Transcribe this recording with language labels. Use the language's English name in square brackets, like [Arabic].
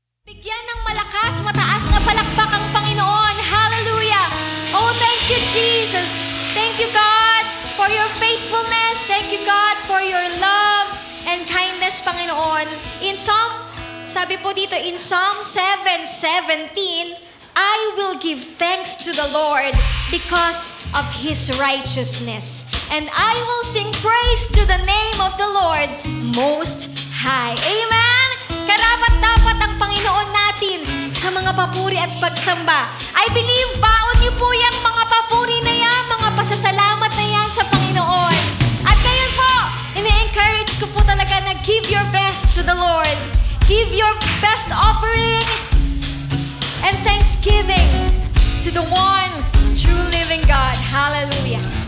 [Filipino] Bigyan ng malakas, mataas na palakpak ang Panginoon. [English] Hallelujah! Oh, thank you, Jesus. Thank you, God, for your faithfulness. Thank you, God, for your love and kindness, Panginoon. [Filipino] Sabi po dito, [English] in Psalm 7:17, I will give thanks to the Lord because of His righteousness. And I will sing praise to the name of the Lord Most High. Amen? [Filipino] Karapat-dapat ang Panginoon natin sa mga papuri at pagsamba. [English] I believe [Filipino] baon niyo po yan, mga papuri na yan, mga pasasalamat na yan sa Panginoon. At ngayon po, ini-encourage ko po talaga na [English] give your best to the Lord. Give your best offering and thanksgiving to the one true living God. Hallelujah.